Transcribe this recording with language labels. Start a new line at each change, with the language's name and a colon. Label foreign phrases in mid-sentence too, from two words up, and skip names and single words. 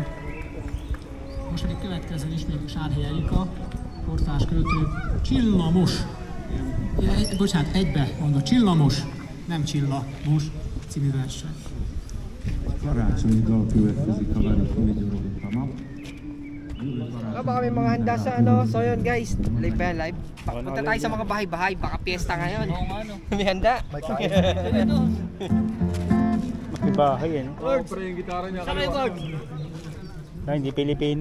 Hungarian: Most pedig következzen ismét Sárhelyi Erika, kortárs költő, Csillamos. Bocsánat, egybe mondom, Csillamos, nem Csillamos című verset. Karácsonyi dal következik, ha várjuk, hogy vigyorogott a nap.
Filipino: Baka may mga handa sa ano. So yun guys, live ba yan, live? Punta tayo sa mga bahay-bahay, baka piyesta ngayon. Oo nga no. May handa. Makibahay yan. Oh, pre, yung gitara niya. Sa record. Ay, hindi Pilipino.